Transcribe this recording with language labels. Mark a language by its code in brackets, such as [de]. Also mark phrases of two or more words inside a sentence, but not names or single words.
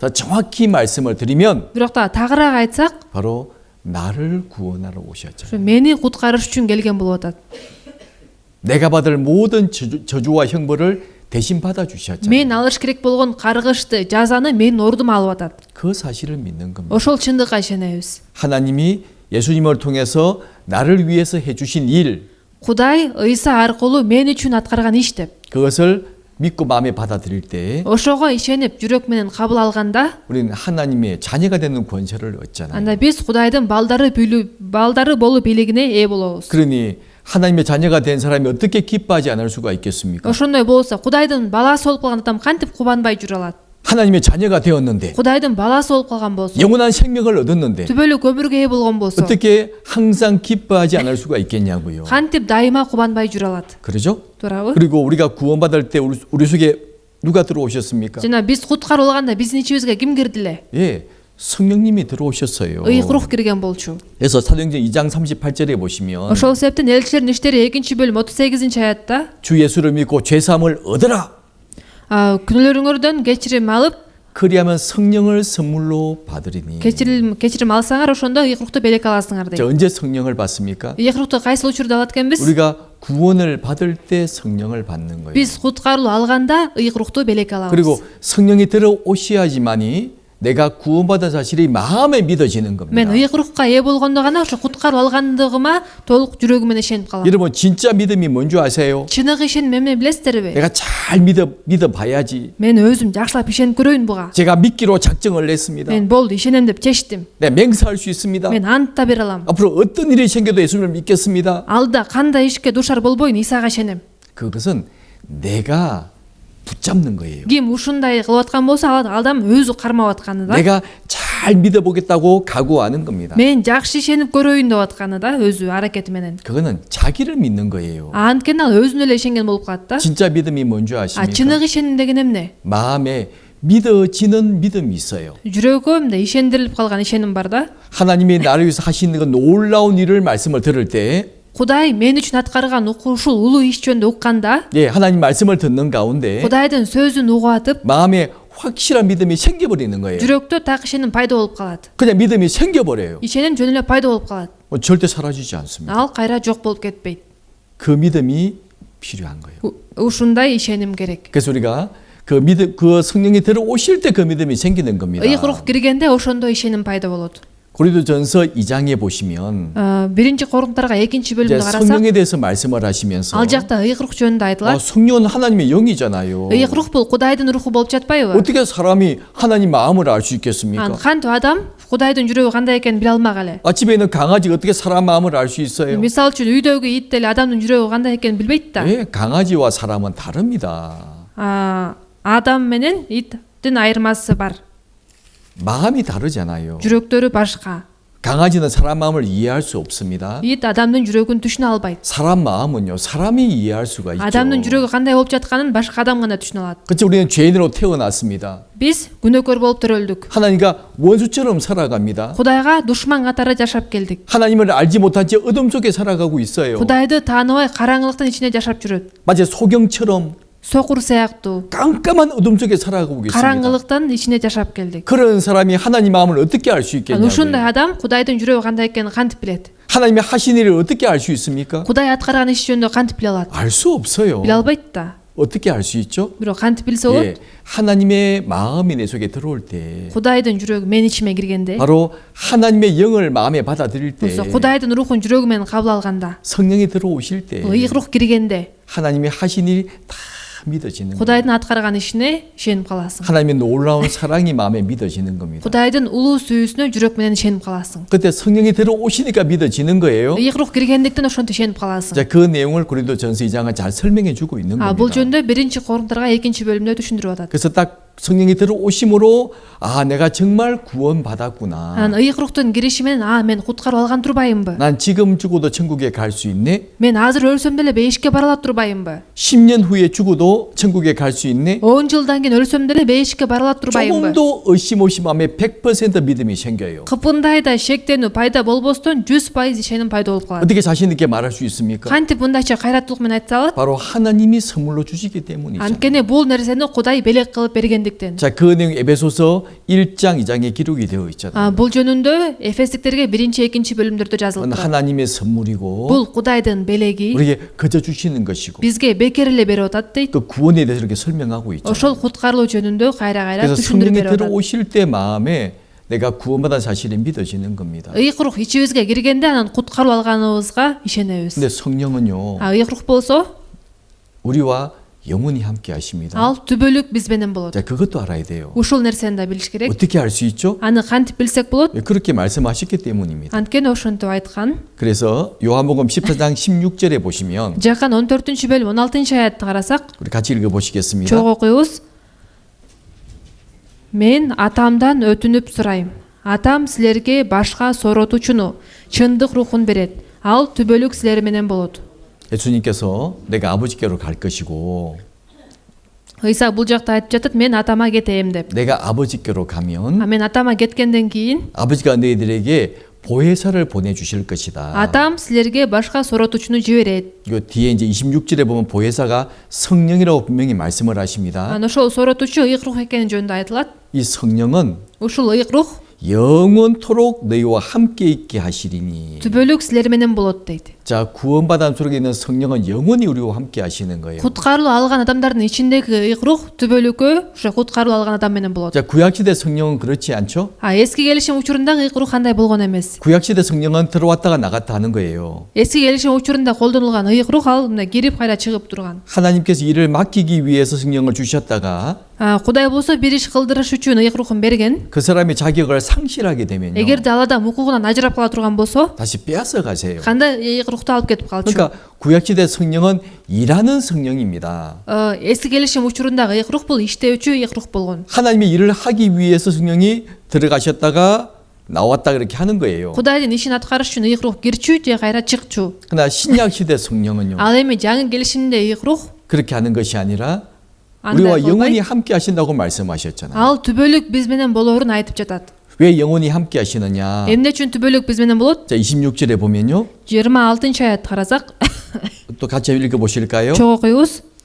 [ko] 더 정확히 말씀을 드리면 [ky] Бирок да тагыраак айтсак, [ko] 바로 나를 구원하러 오셨죠. [ky] ушу мени куткарыш үчүн келген болуп атат. [ko] 내가 받을 모든 저주와 형벌을 대신 받아 주셨잖아요. [ky] Мен алыш керек болгон каргышты, жазаны менин ордума алып атат. [ko] 그 사실을 믿는 겁니다. [ky] Ошол чындыкка ишенебиз. [ko] 하나님이 예수님을 통해서 나를 위해서 해주신 일, [ky] Кудай Ыйса аркылуу мен үчүн аткарган иш деп. [ko] 그것을 믿고 마음에 받아들일 때 [ky] Ошого ишенип жүрөк менен кабыл алганда, [ko] 우리는 하나님의 자녀가 되는 권세를 얻잖아요. [ky] анда биз Кудайдын балдары болуу бийлигине ээ болобуз. [ko] 그러니 하나님의 자녀가 된 사람이 어떻게 기뻐하지 않을 수가 있겠습니까? [ky] Ошондой болсо, Кудайдын баласы болуп калган адам кантип кубанбай жүрө алат? [ko] 하나님의 자녀가 되었는데 [ky] Кудайдын баласы болуп калган болсо, [ko] 영원한 생명을 얻었는데 [ky] түбөлүк өмүргө ээ болгон болсо, [ko] 어떻게 항상 기뻐하지 않을 수가 있겠냐고요. [ky] кантип дайыма кубанбай жүрө алат? [ko] 그러죠? [ky] Туурабы? [ko] 그리고 우리가 구원받을 때 우리 속에 누가 들어오셨습니까? [ky] Жана биз куткарылганда биздин ичибизге ким кирди эле? [ko] 예, 성령님이 들어오셨어요. [ky] Ыйык рух кирген болчу. [ko] 그래서 사도행전 2장 38절에 보시면 [ky] Ошол себептен элчилердин иштери 2-бөлүм 38-аятта [ko] 주 예수를 믿고 죄 사함을 얻으라. [ky] күнөөлөрүңөрдөн кечирим алып, [ko] 그리하면 성령을 선물로 받으리니. [ky] кечирим алсаңар, ошондо ыйык рухту белек аласыңар дейт. [ko] 언제 성령을 받습니까? [ky] ыйык рукту кайсыл учурда алат экенбиз? [ko] 우리가 구원을 받을 때 성령을 받는 거예요. [ky] Биз куткарылуу алганда ыйык рукту белек алабыз. [ko] 그리고 성령이 들어오셔야지만이 내가 구원받은 사실이 마음에 믿어지는 겁니다. [ky] Мен ыйык рухка ээ болгондо гана ошо куткарып алгандыгыма толук жүрөгүм менен ишенип калам. [ko] 여러분 진짜 믿음이 뭔지 아세요? [ky] Чыныгы ишеним эмне билесиздерби? [ko] 내가 잘 믿어봐야지. [ky] Мен өзүм жакшылап ишенип көрөйүн буга. [ko] 제가 믿기로 작정을 했습니다. [ky] Мен болду, ишенем деп чечтим. [ko] 네, 맹세할 수 있습니다. [ky] Мен ант да бере алам. [ko] 앞으로 어떤 일이 생겨도 예수님을 믿겠습니다. [ky] Алда кандай ишке душар болбойн, Исага ишенем. [ko] 그것은 내가 붙잡는 거예요. [ky] Ким ушундай кылып аткан болсо, ал адам өзү кармап атканы да. [ko] 내가 잘 믿어보겠다고 각오하는 겁니다. [ky] Мен жакшы ишенип көрөйүн деп атканы да, өзү аракети менен. [ko] 그거는 자기를 믿는 거예요. [ky] Анткени ал өзүнө эле ишенген болуп калат да. [ko] 진짜 믿음이 뭔지 아십니까? [ky] чыныгы ишеним деген эмне? [ko] 마음에 믿어지는 믿음이 있어요. [ky] жүрөгү мындай ишендирилип калган ишеним бар да. [ko] 하나님이 나를 위해서 하시는 그 놀라운 일을 말씀을 들을 때 [ky] Кудай мен үчүн аткарган ушул улуу иш жөнүндө укканда, [ko] 예, 하나님 말씀을 듣는 가운데 [ky] Кудайдын сөзүн угуп атып, [ko] 마음에 확실한 믿음이 생겨버리는 거예요. [ky] жүрөктө так ишеним пайда болуп калат. [ko] 그냥 믿음이 생겨버려요. [ky] Ишеним жөн эле пайда болуп калат. [ko] 절대 사라지지 않습니다. [ky] Ал кайра жок болуп кетпейт. [ko] 그 믿음이 필요한 거예요. [ky] Ушундай ишеним керек. [ko] 그래서 우리가 그 믿음, 그 성령이 들어오실 때 그 믿음이 생기는 겁니다. [ky] ыйык рух киргенде ошондо ишеним пайда болот. [ko] 고린도전서 2장에 보시면 [ky] биринчи Корунтарга 2-бөлүмдө карасак, [ko] 성령에 대해서 말씀을 하시면서 [ky] ал жакта ыйык рух жөнүндө айтылат. [ko] 성령은 하나님의 영이잖아요. [ky] ыйык рух бул Кудайдын руху болуп жатпайбы? [ko] 어떻게 사람이 하나님 마음을 알 수 있겠습니까? [ky] Кантип адам Кудайдын жүрөгү кандай экенин биле алмак эле. [ko] 집에 있는 강아지가 어떻게 사람 마음을 알 수 있어요? [ky] Мисалы үчүн үйдөгү ит деле адамдын жүрөгү кандай экенин билбейт да. [ko] 예, 강아지와 사람은 다릅니다. [ky] Адам менен иттин айырмасы бар. [ko] 마음이 다르잖아요. [ky] жүрөктөрү башка. [ko] 강아지는 사람 마음을 이해할 수 없습니다. [ky] ит адамдын жүрөгүн түшүнө албайт. [ko] 사람 마음은요, 사람이 이해할 수가 있죠. [ky] адамдын жүрөгү кандай болуп жатканын башка адам гана түшүнө алат. [ko] 그렇죠. 우리는 죄인으로 태어났습니다. [ky] Биз күнөөкөр болуп төрөлдүк. [ko] 하나님과 원수처럼 살아갑니다. [ky] Кудайга душман катары жашап келдик. [ko] 하나님을 알지 못한 채 어둠 속에 살아가고 있어요. [ky] Кудайды тааныбай караңгылыктын ичинде жашап жүрөт. [ko] 마치 소경처럼 [ky] Сокур сыяктуу [ko] 깜깜한 어둠 속에 살아가고 계십니다. [ky] караңгылыктын ичине жашап келдик. [ko] 그런 사람이 하나님 마음을 어떻게 알 수 [ky] ушундай [ko] 있겠냐고요. [ky] адам Кудайдын жүрөгү кандай экенин кантип билет? [ko] 하나님이 하신 일을 어떻게 알 수 있습니까? [ky] Кудай аткарган иш жөнүндө кантип биле алат? [ko] 알 수 없어요. [ky] Биле албайт да. [ko] 어떻게 알 수 있죠? [ky] Бирок кантип билсе болот? [ko] 예, 하나님의 마음이 내 속에 들어올 때 [ky] Кудайдын жүрөгү менин ичиме киргенде, [ko] 바로 하나님의 영을 마음에 받아들일 때 [ky] Кудайдын рухун жүрөгү менен кабыл алганда, [ko] 성령이 들어오실 때 [ky] ыйык рух киргенде, [ko] 하나님이 하신 일이 다 믿어지는 거예요. [ky] Кудайдын аткарган ишине ишенип каласың. [ko] 하나님의 놀라운 사랑이 마음에 믿어지는 겁니다. [ky] Кудайдын улуу сүйүүсүнө жүрөк менен ишенип каласың. [ko] 그때 성령이 들어오시니까 믿어지는 거예요. [ky] ыйык рух киргендиктен ошентип ишенип каласың. [ko] 자, 그 내용을 고린도전서 2장은 잘 설명해 주고 있는 [ky] Бул [ko] 겁니다. [ky] жөнүндө 1 Корунтарга 2-бөлүмдө түшүндүрүп атат. [ko] 그래서 딱 성령이 들어오심으로 아 내가 정말 구원받았구나. [ky] Анан ыйык руктун кириши менен мен куткарып алган турбайымбы? [ko] 난 지금 죽어도 천국에 갈 수 있네. [ky] Мен азыр өлсөм деле бейишке бара алат турбайымбы? [ko] 10년 후에 죽어도 천국에 갈 수 있네. [ky] 10 жылдан кийин өлсөм деле бейишке бара алат турбайымбы? [ko] 조금도 의심없이 100% 믿음이 생겨요. [ky] Кыпындай да шектенүү пайда болбостон 100% ишеним пайда болуп калат. [ko] 어떻게 자신 있게 말할 수 있습니까? [ky] Кантип мындайча кайраттуулук менен айтса алат? [ko] 바로 하나님이 선물로 주시기 때문이죠. [ky] Анткени бул нерсени Кудай белек кылып бергендиктен. [ko] 자, 그 내용 에베소서 1장 2장에 기록이 되어 있잖아요. [ky] Бул жөнүндө Эфестиктерге 1-2 бөлүмдөрдө жазылып [ko] 그건 [ky] турат. [ko] 하나님의 선물이고 [ky] Бул Кудайдын белеги [ko] 우리에게 거저 주시는 것이고 [ky] бизге бекер эле берип атат дейт. [ko] 그 구원에 대해서 이렇게 설명하고 있죠. [ky] Ошол куткарылуу жөнүндө кайра [ko] 그래서 [ky] түшүндүрүп [ko] 성령이 [ky] берип атат. [ko] 들어오실 때 마음에 내가 구원받은 사실이 믿어지는 겁니다. [ky] Ыйык рух ичибизге киргенде анан куткарылып алганыбызга ишенебиз. [ko] 근데 성령은요. [ky] Ыйык рух болсо [ko] 우리와 영원히 함께 하십니다. [ky] ал түбөлүк биз менен болот. [ko] 자, 그것도 알아야 돼요. [ky] Ушул нерсени да билиш керек. [ko] 어떻게 알 수 있죠? [ky] Аны кантип билсек болот? [ko] 그렇게 말씀하셨기 때문입니다. [ky] Анткени ошентип айткан. [ko] 그래서 요한복음 14장 16절에 보시면 [ky] Жакан 14-бөлүм 16-аятты карасак, [ko] 우리 같이 읽어 보시겠습니다. [ky] чогуу окуйбуз. Мен атамдан өтүнүп сурайм. Атам силерге башка сооротуучуну, чындык рухун берет. Ал түбөлүк силер менен болот. [ko] 예수님께서 내가 아버지께로 갈 것이고 [ky] Ыйса бул жакта айтып жатат, мен атама кетем деп. [ko] 내가 아버지께로 가면 [ky] Мен атама кеткенден кийин [ko] 아버지가 너희들에게 보혜사를 보내주실 것이다. [ky] атам силерге башка сооротуучуну жиберет. [ko] 요 뒤에 이제 26절에 보면 보혜사가 성령이라고 분명히 말씀을 하십니다. [ky] Анан ошол сооротуучу ыйык рух экени жөнүндө айтылат. [ko] 이 성령은 [ky] Ушул ыйык рух [ko] 영원토록 너희와 함께 있게 하시리니. [ky] түбөлүк силер менен болот дейт. [ko] 자, 구원받은 속에 있는 성령은 영원히 우리와 함께 하시는 거예요. [ky] Куткарылуу алган адамдардын ичиндеги ыйык рух түбөлүккө ошо куткарылуу алган адам менен болот. [ko] 자, 구약시대 성령은 그렇지 않죠? [ky] Эски келишим учурунда ыйык рух андай болгон эмес. [ko] 구약시대 성령은 들어왔다가 나갔다 하는 거예요. [ky] Эски келишим учурунда колдонулган ыйык рух ал мындай кирип кайра чыгып турган. [ko] 하나님께서 일을 맡기기 위해서 성령을 주셨다가 [ky] Кудай болсо бир иш кылдырыш үчүн ыйык рухун берген. [ko] 그 사람이 자격을 상실하게 되면요. [ky] Эгерде ал адам укугунан ажырап кала турган болсо, [ko] 다시 빼앗아 가세요. [ky] кандай ыйык рухту алып кетип калчу? [ko] 그러니까 구약시대 성령은 일하는 성령입니다. [ky] Эски келишим учурундагы ыйык рух бул иштөөчү ыйык рух болгон. [ko] 하나님의 일을 하기 위해서 성령이 들어가셨다가 나왔다 그렇게 하는 거예요. [ky] Кудайдын ишин аткарыш үчүн ыйык рух кирчү же кайра чыкчу. [ko] 그러나 신약시대 성령은요. [ky] Ал эми жаңы келишимде ыйык рух [ko] 그렇게 하는 것이 아니라 [ky] андай [ko] 우리와 영원히 [ky] кылбай, [ko] 함께 하신다고 말씀하셨잖아요. [ky] ал түбөлүк биз менен болоорун айтып жатат. [ko] 왜 영원히 함께 하시느냐? [ky] Эмне үчүн түбөлүк биз менен болот? [ko] 자, 26절에 보면요. [ky] 26-аятты карасак, [ko] 또 같이 읽어 보실까요? [ky] чогуу окуйбуз.